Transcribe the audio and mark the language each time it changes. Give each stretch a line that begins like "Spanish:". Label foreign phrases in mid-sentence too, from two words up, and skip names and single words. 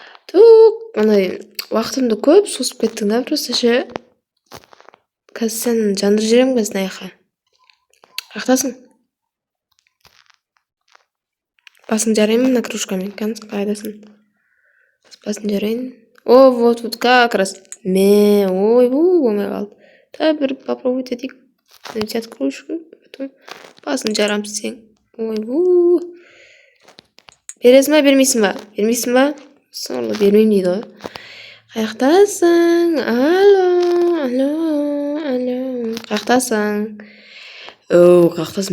Kazakh: Тук, андай уақытымды көп созып кеттің да просто ше. Қазір сен жандырып жіберемін қазір мына жаққа. Қаяқтасың? Басын жарайын мына кружкамен. Қайдасың? Басын жарайын.
Russian: О, вот как раз.
Kazakh: Болмай қалды. Да, бір попробовать етейік.
Russian: Взять кружку, потом
Kazakh: басын жарамыз сен. Бересің ба, бермейсің ба? Бермейсің ба? Сорлы бермеймін дейді ғой. Қаяқтасың? Алло. Қаяқтасың? Қаяқтасың?